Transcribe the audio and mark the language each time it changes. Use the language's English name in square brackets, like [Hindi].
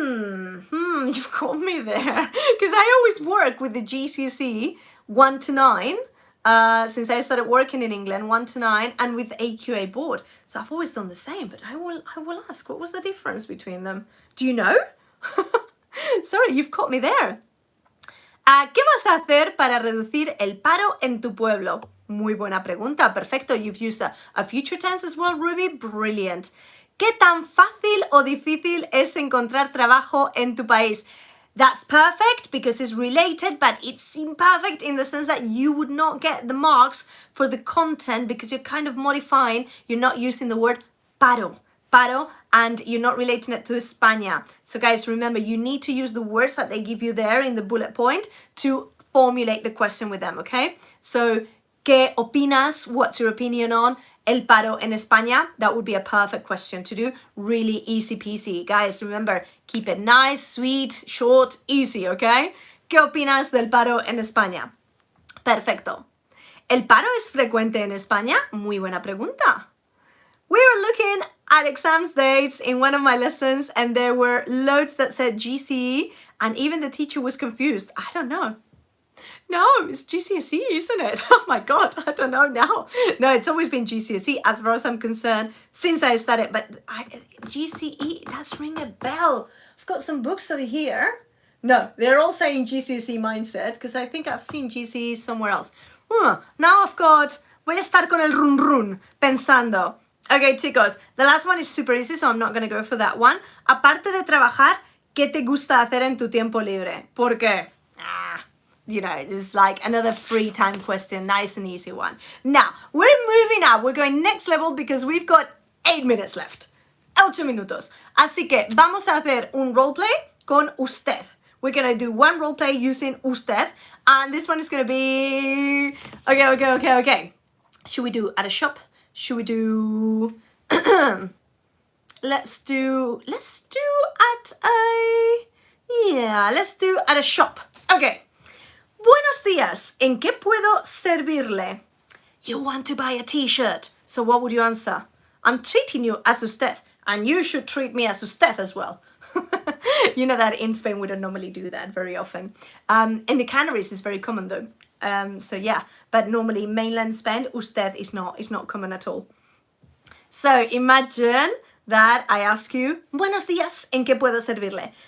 [English] You've got me there. Because I always work with the GCSE 1 to 9, since I started working in England, 1 to 9, and with AQA board. So I've always done the same, but I will ask, what was the difference between them? Do you know? Sorry, you've caught me there. [Spanish] ¿Qué vas a hacer para reducir el paro en tu pueblo? Muy buena pregunta. Perfecto. [English] You've used a future tense as well, Ruby. Brilliant. [Spanish] ¿Qué tan fácil o difícil es encontrar trabajo en tu país? [English] That's perfect because it's related, but it's imperfect in the sense that you would not get the marks for the content because you're kind of modifying, you're not using the word paro, and you're not relating it to España. So guys, remember, you need to use the words that they give you there in the bullet point to formulate the question with them, okay? [Spanish] So, ¿qué opinas? [English] What's your opinion on [Spanish] el paro en España? [English] That would be a perfect question to do. Really easy peasy. Guys, remember, keep it nice, sweet, short, easy, okay? [Spanish] ¿Qué opinas del paro en España? Perfecto. ¿El paro es frecuente en España? Muy buena pregunta. [English] We were looking at exams dates in one of my lessons, and there were loads that said GCE, and even the teacher was confused. I don't know. No, it's GCSE, isn't it? Oh my God, I don't know now. No, it's always been GCSE as far as I'm concerned since I started. But GCE, that's ring a bell. I've got some books over here. No, they're all saying GCSE mindset because I think I've seen GCE somewhere else. Now I've got, [Spanish] voy a estar con el run run pensando. [English] Okay, chicos, the last one is super easy, so I'm not going to go for that one. [Spanish] Aparte de trabajar, ¿qué te gusta hacer en tu tiempo libre? ¿Por qué? [English] You know, it's like another free time question, nice and easy one. Now, we're moving up. We're going next level because we've got 8 minutes left. [Spanish] 8 minutos. Así que vamos a hacer un roleplay con usted. [English] We're going to do one roleplay using usted. And this one is going to be... Okay. Should we do at a shop? Should we do... Let's do at a... Yeah, let's do at a shop. Okay. [Spanish] Buenos días. ¿En qué puedo servirle? [English] You want to buy a t-shirt. So what would you answer? I'm treating you as usted, and you should treat me as usted as well. You know that in Spain we don't normally do that very often. In the Canaries it's very common though. So yeah, but normally mainland Spain, usted is not common at all. So imagine that I ask you, [Spanish] buenos días, ¿en qué puedo servirle?